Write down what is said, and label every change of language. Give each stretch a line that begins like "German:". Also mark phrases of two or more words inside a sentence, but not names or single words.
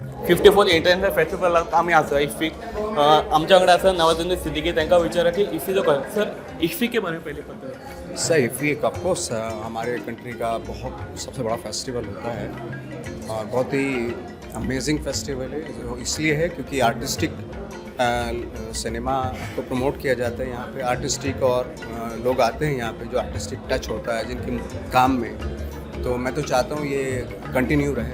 Konkani: 54 इंटरनॅशनल फेस्टिवलाक आमी आसा इफ्फीक आमच्या वांगडा आसा नवाजुद्दीन सिद्दीकी तांकां विचारा की इफ्फी
Hindi: जो सर इफ्फी के बारे में पहले पता है सर इफ़ी ऑफकोर्स हमारे कंट्री का बहुत सबसे बड़ा फेस्टिवल होता है और बहुत ही
English: amazing festival
Hindi: है। जो इसलिए है क्योंकि
English: artistic cinema
Hindi: को प्रमोट किया जाता है यहाँ पे। आर्टिस्टिक और लोग आते हैं यहाँ पे जो
English: artistic touch
Hindi: होता है जिनके काम में, तो मैं तो चाहता हूँ ये कंटिन्यू रहे।